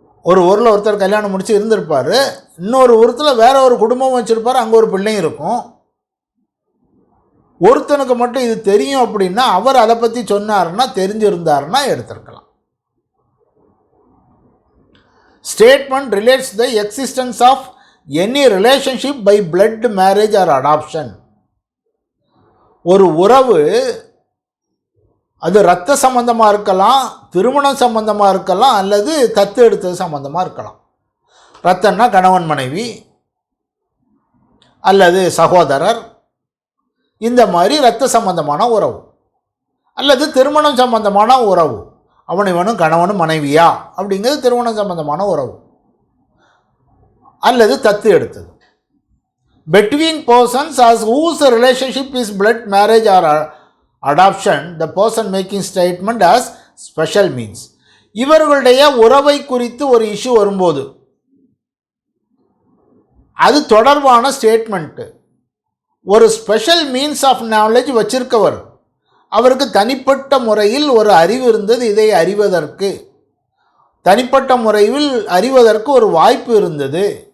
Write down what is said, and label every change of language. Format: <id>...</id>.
<ta>ஒரு ஊரில் ஒருத்தர் கல்யாணம் முடிச்சு இருந்திருப்பார். இன்னொரு ஊரத்தில் வேற ஒரு குடும்பம் வச்சுருப்பார். அங்கே ஒரு பிள்ளையும் இருக்கும். ஒருத்தனுக்கு மட்டும் இது தெரியும் அப்படின்னா அவர் அதை பற்றி சொன்னார்னா, தெரிஞ்சிருந்தாருன்னா எடுத்திருக்கலாம்.</ta> <en>Statement relates the existence of any relationship by blood, marriage or adoption.</en> <ta>ஒரு உறவு அது இரத்த சம்பந்தமாக இருக்கலாம், திருமணம் சம்பந்தமாக இருக்கலாம், அல்லது தத்து எடுத்தது சம்பந்தமாக இருக்கலாம். இரத்தம்னா கணவன் மனைவி அல்லது சகோதரர், இந்த மாதிரி இரத்த சம்பந்தமான உறவு, அல்லது திருமணம் சம்பந்தமான உறவு. அவன் இவனும் கணவனும் மனைவியா அப்படிங்கிறது திருமணம் சம்பந்தமான உறவு, அல்லது தத்து எடுத்தது.</ta> <en>between persons as whose relationship is blood, marriage or adoption, the person making statement as special means.</en> <ta>இவர்களுடைய உறவை குறித்து ஒரு இஷ்யூ வரும்போது அது தொடர்பான ஸ்டேட்மெண்ட் ஒரு</ta> <en>special means of knowledge</en> <ta>வச்சிருக்கவர், அவருக்கு தனிப்பட்ட முறையில் ஒரு அறிவு இருந்தது. இதை அறிவதற்கு தனிப்பட்ட முறையில் அறிவதற்கு ஒரு வாய்ப்பு இருந்தது.</ta>